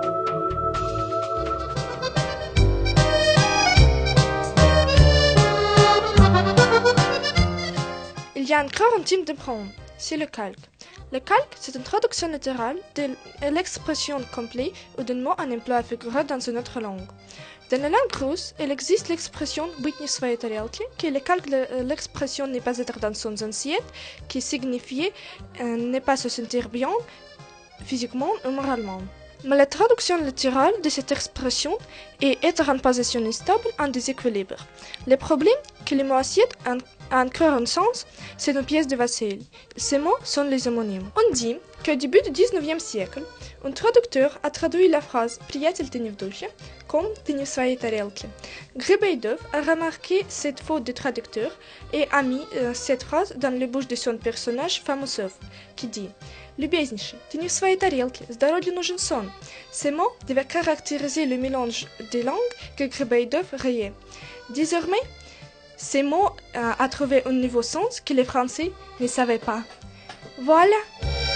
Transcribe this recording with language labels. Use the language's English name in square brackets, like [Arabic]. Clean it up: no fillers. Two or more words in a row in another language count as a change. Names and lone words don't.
[French] Il y a encore un type de pronom, c'est le calque. Le calque, c'est une traduction littérale de l'expression complète ou d'un mot en emploi figuré dans une autre langue. Dans la langue russe, il existe l'expression [Russian] «быть не в своей тарелке», [French] qui est le calque de l'expression «ne pas être dans son assiette», qui signifiait ne pas se sentir bien physiquement ou moralement. Mais la traduction littérale de cette expression est être en position stable en déséquilibre. Le problème que le mot assiette a encore un sens, c'est une pièce de vaisselle. Ces mots sont les homonymes. On dit qu'au début du XIXe siècle, un traducteur a traduit la phrase [Russian] «приятель ты не в духе» [French] comme [Russian] «ты не в своей тарелке». [French] Грибоедов a remarqué cette faute de traducteur et a mis cette phrase dans la bouche de son personnage Famousov, qui dit [Russian] «Любезнейший, ты не в своей тарелке, здоровью нужен сон». [French] Ces mots devaient caractériser le mélange des langues que Грибоедов riait. Désormais, ces mots ont trouvé un nouveau sens que les Français ne savaient pas. Voilà,